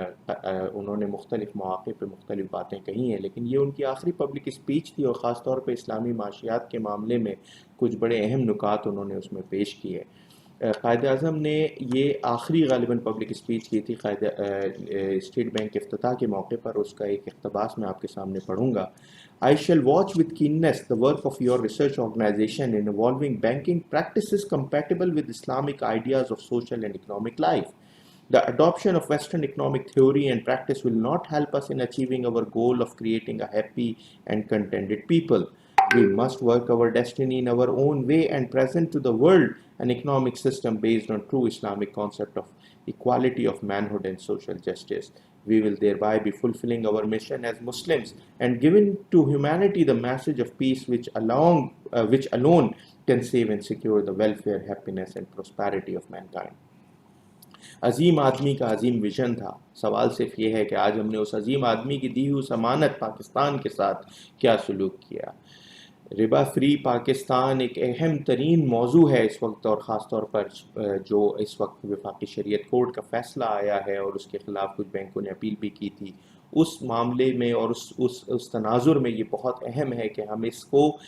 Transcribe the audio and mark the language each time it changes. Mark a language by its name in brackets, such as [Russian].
[Urdu] انہوں نے مختلف مواقع پہ مختلف باتیں کہی ہیں، لیکن یہ ان کی آخری پبلک اسپیچ تھی، اور خاص طور پہ اسلامی معاشیات کے معاملے میں کچھ بڑے اہم نکات انہوں نے اس میں پیش کیے۔ قائد اعظم نے یہ آخری غالباً پبلک اسپیچ کی تھی اسٹیٹ بینک کے افتتاح کے موقع پر۔ اس کا ایک اقتباس میں آپ کے سامنے پڑھوں گا۔ [English] I shall watch with keenness the work of your research organization in evolving banking practices compatible with Islamic ideas of social and economic life. The adoption of Western economic theory and practice will not help us in achieving our goal of creating a happy and contented people. We must work our destiny in our own way and present to the world an economic system based on true Islamic concept of equality of manhood and social justice. We will thereby be fulfilling our mission as Muslims and giving to humanity the message of peace which alone can save and secure the welfare, happiness and prosperity of mankind. [Urdu] عظیم آدمی کا عظیم vision تھا۔ سوال صرف یہ ہے کہ آج ہم نے اس عظیم آدمی کی دی ہوئی ضمانت پاکستان کے ساتھ کیا سلوک کیا۔ ربا فری پاکستان ایک اہم ترین موضوع ہے اس وقت، اور خاص طور پر جو اس وقت وفاقی شریعت کورٹ کا فیصلہ آیا ہے اور اس کے خلاف کچھ بینکوں نے اپیل بھی کی تھی، اس معاملے میں اور اس تناظر میں یہ بہت اہم ہے کہ ہم اس کو